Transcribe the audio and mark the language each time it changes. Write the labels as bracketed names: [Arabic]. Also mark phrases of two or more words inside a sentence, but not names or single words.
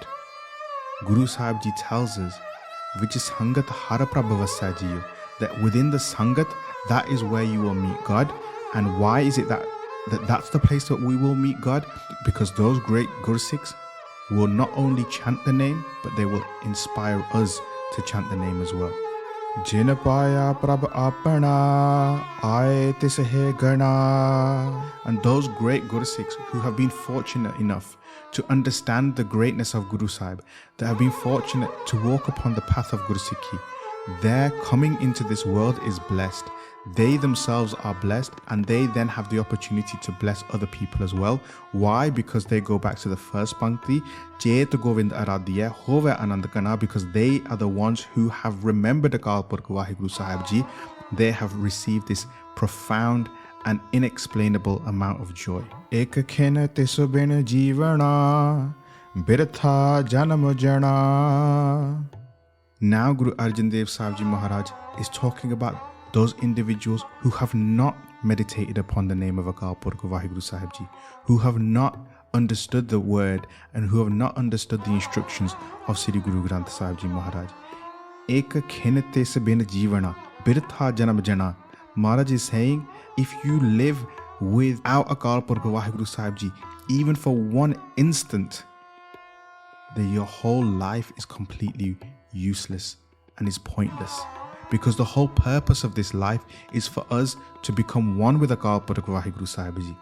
[English] Guru Sahib Ji tells us, which is [Punjabi] ਸੰਗਤਿ ਹਰਿ ਪ੍ਰਭੁ ਵਸਿਆ ਜੀਉ, [English] that within the Sangat, that is where you will meet God. And why is it that's the place that we will meet God? Because those great Gursikhs will not only chant the name, but they will inspire us to chant the name as well. [Punjabi] ਜਿਨਿ ਪਾਇਆ ਪ੍ਰਭੁ ਆਪਣਾ ਆਏ ਤਿਸਹਿ ਗਣਾ. [English] And those great Gursikhs who have been fortunate enough to understand the greatness of Guru Sahib, that have been fortunate to walk upon the path of Guru Sikhi, their coming into this world is blessed. They themselves are blessed, and they then have the opportunity to bless other people as well. Why? Because they go back to the first pankti, [Punjabi] ਚੇਤਿ ਗੋਵਿੰਦੁ ਅਰਾਧੀਐ ਹੋਵੈ ਅਨੰਦੁ ਘਣਾ, [English] because they are the ones who have remembered Akal Purkh Waheguru Sahib Ji. They have received this profound and inexplainable amount of joy. [Punjabi] ਇਕ ਖਿਨੁ ਤਿਸੁ ਬਿਨੁ ਜੀਵਣਾ ਬਿਰਥਾ ਜਨਮੁ ਜਣਾ. [English] Now Guru Arjan Dev Ji Maharaj is talking about those individuals who have not meditated upon the name of Akal Purkh Waheguru Sahib Ji, who have not understood the word and who have not understood the instructions of Sri Guru Granth Sahib Ji Maharaj. [Punjabi] ਇਕ ਖਿਨੁ ਤਿਸੁ ਬਿਨੁ ਜੀਵਣਾ ਬਿਰਥਾ ਜਨਮੁ ਜਣਾ. [English] Maharaj is saying, if you live without Akal Purkh Waheguru Sahib Ji, even for one instant, then your whole life is completely useless and is pointless. Because the whole purpose of this life is for us to become one with Akal Purkh Waheguru Sahib Ji.